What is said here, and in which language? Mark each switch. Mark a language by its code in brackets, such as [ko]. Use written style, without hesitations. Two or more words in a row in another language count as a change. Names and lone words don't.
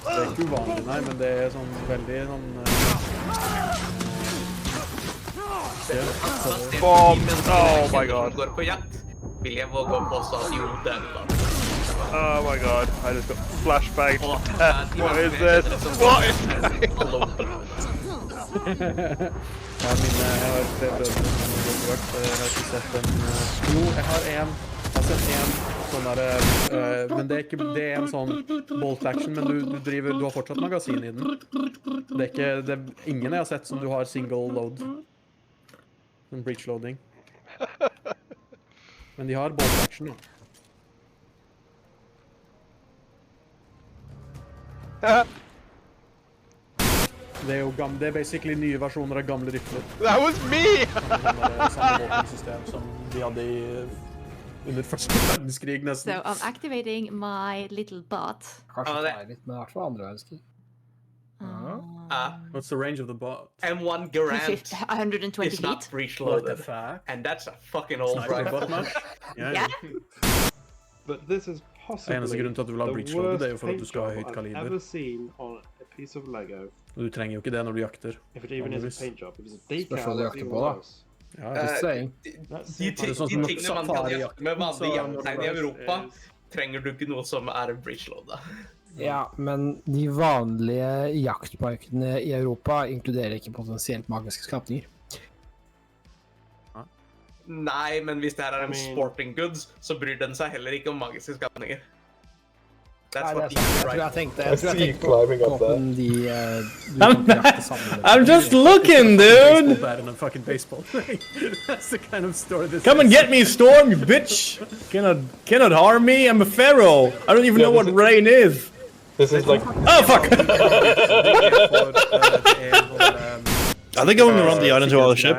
[no] ikke uvanlig, nei, men det er sånn veldig sånn... [en] Bomb! Oh my god. [no] Går på jakt, vil jeg våge å påstå at jo, det er det. [en] Oh my god, I just got flashbang to death. What is this? What is going on? [no] Ja, mine, jeg har 3 brødre som har vært, jeg har ikke sett en... Jo, jeg har sett en sånn der, men det er en sånn [en] bolt action, [no] men du har fortsatt magasin i den. Det er ingen jeg har sett som du har [en] single load. Sånn breach loading. [no] Men de har [en] bolt action, [no] da. Det er basically nye versjoner av gamle rifler. [en] That was me! [no] Samme våpensystem som de hadde under første verdenskrig nesten. [en] So I'm activating my little bot. [no] Kanskje det er litt med hvert fall andre verdenskrig. [en] What's the range of the bot? M1 Garand 120 is not feet. breach What the loaded, fuck? and that's a fucking old Sniper bot rifle. match? Yeah. But this is possibly [no] Eneste grunnen til at du vil ha breach [en] the loaded, worst [no] det er jo for at du [en] paint [no] skal ha [en] job [no] høyt [en] I've [no] kaliber. [en] ever seen on a piece of Lego. [no] Og du trenger jo ikke det når du jakter. [en] If it even is [no] Vanligvis. [en] a paint job, if it's a [no] Spørs hva [en] decal, [no] du [en] that's [no] jakter [en] even [no] på, da. [en] worse. [no] Ja, [en] Just saying. That's [no] De [en] it. [no] Det er sånn som tingene man kan safari-jakten, jakte med vanlig så- jakttegn i Europa, trenger du ikke noe som er [en] breach loadet. [no] Ja, men de vanlige jaktparkene i Europa inkluderer ikke potensielt magiske skapninger. Nei, men hvis det her er en [en] I mean- sporting goods, [no] så bryr den seg heller ikke om magiske skapninger. [en] That's [no] Nei, det er [en] what [no] sant. Jeg tror [en] right. [no] jeg tenkte [en] I see climbing up there. [no] våpen de du kan jakte sammen med. [en] I'm just looking, Baseball dude. bat and a fucking baseball. That's the kind of story this Come and is. get me, Storm, you bitch. Cannot harm me. I'm a pharaoh. I don't even know what rain is. This is like Oh fuck! I think I'm going to run the island to our ship.